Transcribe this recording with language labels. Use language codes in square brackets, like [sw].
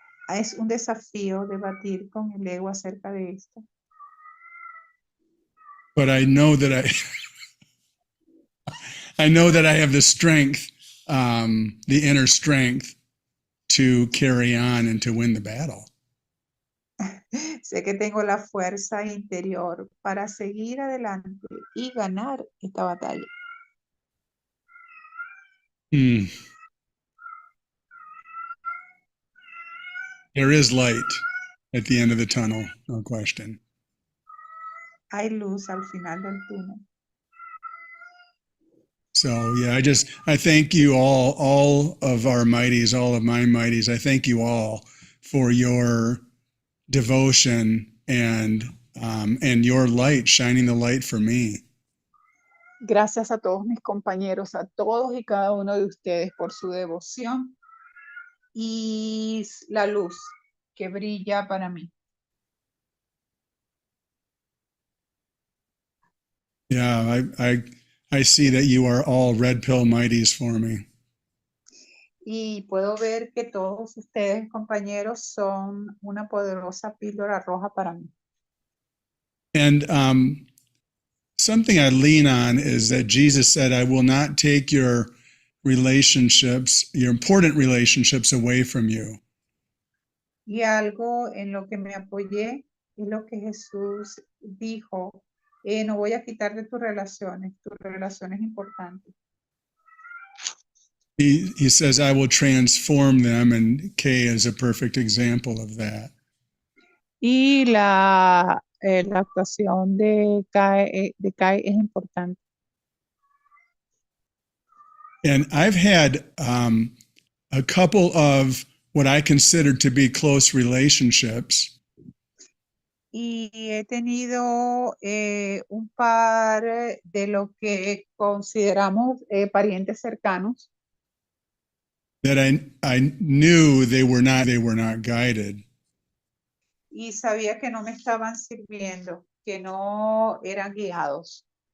[es] Es un desafío debatir con el ego acerca de esto. [en] But I know that I know that I have the strength, the inner strength to carry on and to win the battle. [es] Sé que tengo la fuerza interior para seguir adelante y ganar esta batalla. [en] There is light at the end of the tunnel, no question. [es] Hay luz al final del túnel. [en] So, yeah, I thank you all of our mighties, all of my mighties. I thank you all for your devotion and your light, shining the light for me. [es] Gracias a todos mis compañeros, a todos y cada uno de ustedes por su devoción y la luz que brilla para mí. [en] Yeah, I see that you are all red pill mighties for me. [es] Y puedo ver que todos ustedes, compañeros, son una poderosa píldora roja para mí. [en] And something I lean on is that Jesus said, I will not take your relationships, your important relationships away from you. [es] Y algo en lo que me apoyé es lo que Jesús dijo, no voy a quitar de tus relaciones importantes. [en] He says, I will transform them, and Kay is a perfect example of that. [es] Y la actuación de Kai es importante. [en] And I've had a couple of what I consider to be close relationships. [es] Y he tenido un par de lo que consideramos parientes cercanos. [en] That I knew they were not guided. [es] Y sabía que no me estaban sirviendo, que no eran guiados.